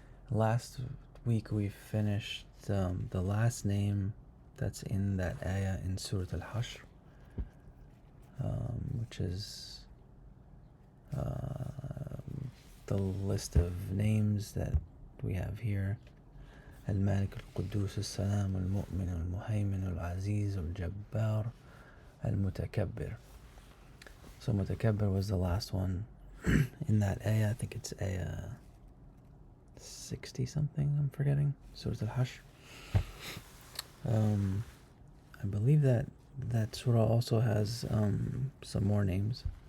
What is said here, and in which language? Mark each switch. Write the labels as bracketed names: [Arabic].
[English] Last week we finished the last name that's in that ayah in Surah Al-Hashr, which is the list of names that we have here. [Arabic] المالك القدوس السلام المؤمن المهيمن العزيز الجبار المتكبر. [English] So متكبر was the last one in that ayah. I think it's ayah 60 something, I'm forgetting. Surah Al-Hashr. I believe that surah also has some more names.